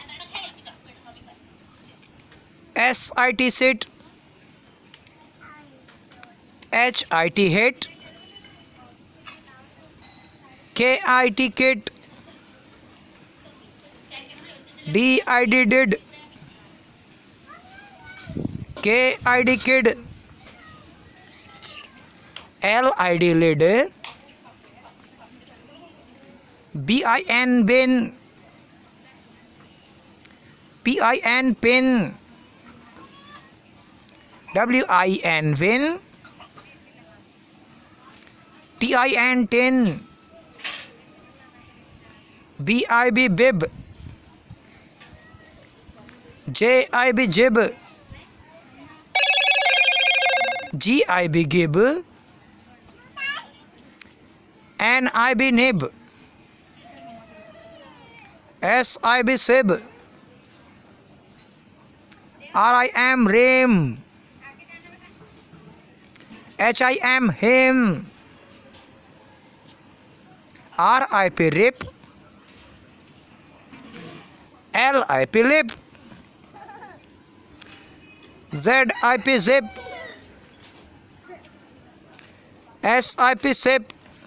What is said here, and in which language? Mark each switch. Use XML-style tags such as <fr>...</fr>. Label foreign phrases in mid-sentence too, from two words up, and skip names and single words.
<en>SIT sit, HIT hit, KIT kit, DID did, KID kid, LID lid, BIN bin, PIN pin, WIN win, TIN tin, BIB bib, JIB jib, GIB gib, NIB nib, SIB sib, RIM rim, HIM him, RIP rip, LIP lip, ZIP zip, SIP sip,</en>